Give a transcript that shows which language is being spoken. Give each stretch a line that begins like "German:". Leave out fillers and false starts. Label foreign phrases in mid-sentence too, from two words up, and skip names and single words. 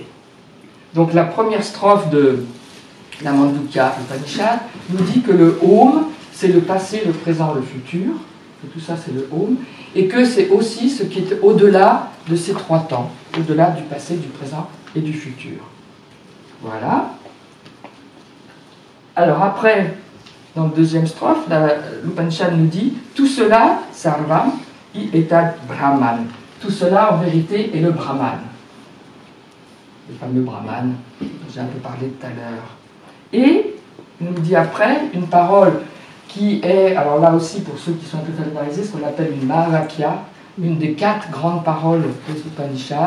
French: Donc la première strophe de la Mandukya Upanishad nous dit que le Om, c'est le passé, le présent, le futur, que tout ça c'est le Om, et que c'est aussi ce qui est au-delà de ces 3 temps, au-delà du passé, du présent et du futur. Voilà. Alors après, dans la deuxième strophe, l'Upanishad nous dit tout cela,
Sanskrit: sarvam, i etad brahman.
French: Tout cela en vérité est le Brahman. Le fameux Brahman, dont j'ai un peu parlé tout à l'heure. Et il nous dit après une parole qui est, alors là aussi pour ceux qui sont un peu familiarisés, ce qu'on appelle une Mahavakya, une des 4 grandes paroles des Upanishads.